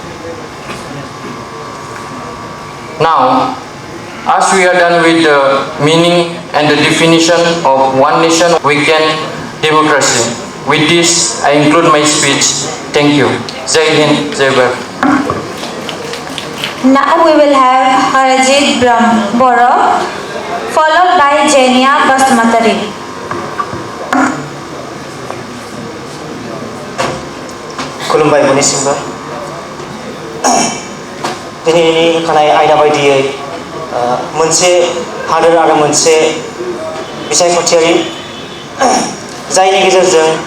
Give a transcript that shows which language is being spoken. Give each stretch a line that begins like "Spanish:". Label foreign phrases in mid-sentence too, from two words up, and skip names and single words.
English: Now, as we are done with the meaning and the definition of one nation, we can democracy. With this, I include my speech. Thank you.
Hindi: जय हिंद, जय भारत.
English: Now we will have Harajit Boro, followed by Jenia Basmatari.
Bodo: खुलुमबाय बयनिसिमबो दिनैनि होखानाय आयदा बायदियै मोनसे हादोर आरो मोनसे बिसायख'थियारि जायनि गेजेरजों